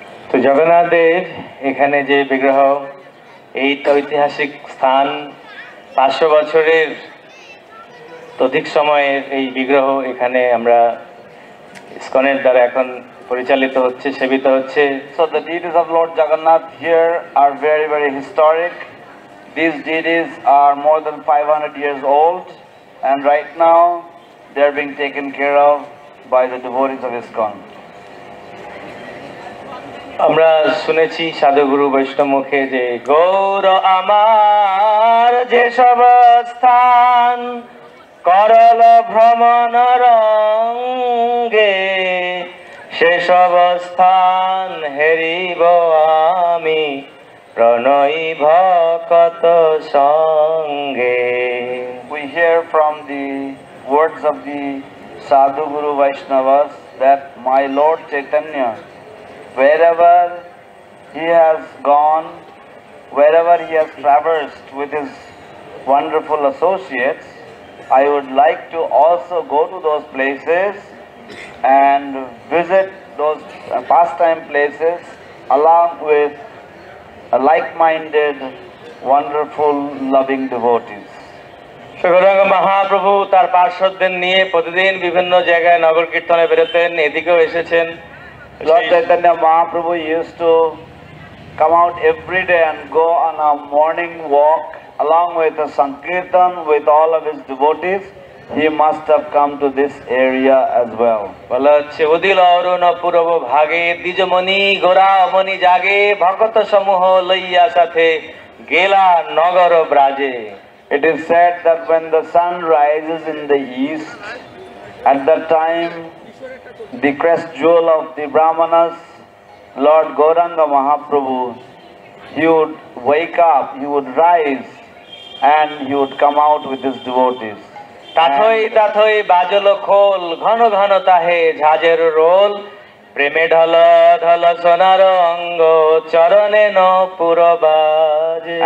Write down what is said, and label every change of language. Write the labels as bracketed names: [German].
[Bangla] তো জগন্নাথের এখানে যে বিগ্রহ, এই ঐতিহাসিক স্থান, 500 বছরের অধিক সময়ের এই বিগ্রহ এখানে আমরা ইসকনের দ্বারা এখন পরিচালিত হচ্ছে, সেবিত হচ্ছে। [English] So the deities of Lord Jagannath here are very, very historic. These deities are more than 500 years old, and right now they are being taken care of by the devotees of ISKCON. [Bangla] আমরা শুনেছি সাধুগুরু বৈষ্ণব মুখে যে গৌর আমার যে সব স্থান করল ভ্রমণ রঙ্গে, সেসব স্থান হেরিব আমি প্রণয়ী ভকত সঙ্গে। [English] We hear from the words of the Sadhu Guru Vaishnavas that my Lord Chaitanya, wherever he has gone, wherever he has traversed with his wonderful associates, I would like to also go to those places and visit those pastime places along with like-minded, wonderful, loving devotees. [Bangla] Gauranga Mahaprabhu তার পার্শ্বদের নিয়ে প্রতিদিন বিভিন্ন জায়গায় নগর কীর্তনে বেরোতেন, এদিকেও এসেছেন। [English] Lord Chaitanya Mahaprabhu used to come out every day and go on a morning walk along with a Sankirtan with all of his devotees. He must have come to this area as well. [Bangla] বলা হচ্ছে উদিল অরুণ পূর্ব ভাগে দ্বিজমণি গোরা অমনি জাগে ভকত সমূহ লইয়া সাথে গেলা নগর ব্রাজে। [English] It is said that when the sun rises in the east, at that time the crest jewel of the Brahmanas, Lord Gauranga Mahaprabhu, he would wake up, he would rise, and he would come out with his devotees. [Bangla] তাথই তাথই বাজল খোল ঘন ঘন তাহে ঝাঁঝের role, প্রেমে ঢল ঢল সোনার অঙ্গ চরণে ন পুরবাজে।